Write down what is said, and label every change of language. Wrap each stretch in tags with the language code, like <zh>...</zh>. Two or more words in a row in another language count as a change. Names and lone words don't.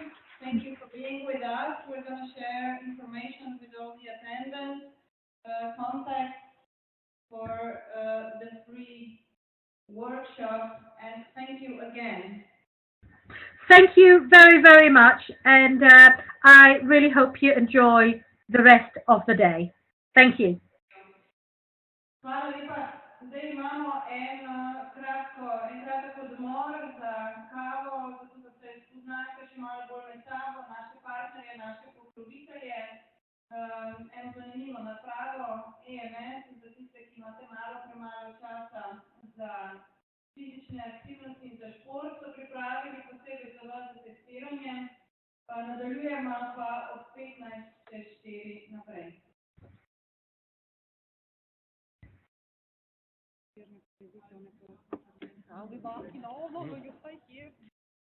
<en>Thank you for being with us. We're going to share information with all the attendants, contacts for the free workshop, and thank you again. Thank you very, very much, and I really hope you enjoy the rest of the day. Thank you.</en> <sl>Hvala lepa. Zdaj imamo en kratek odmor za kavo, zato da se spoznate še malo bolj med sabo, naše partnerje, naše pokrovitelje. Eno zanimivo napravo EMS za tiste, ki imate premalo časa za fizične aktivnosti in za šport, so pripravili posebej za vas za testiranje. Nadaljujemo pa od 15:04 naprej.</sl> <en>I'll be back in all over your face here.</en>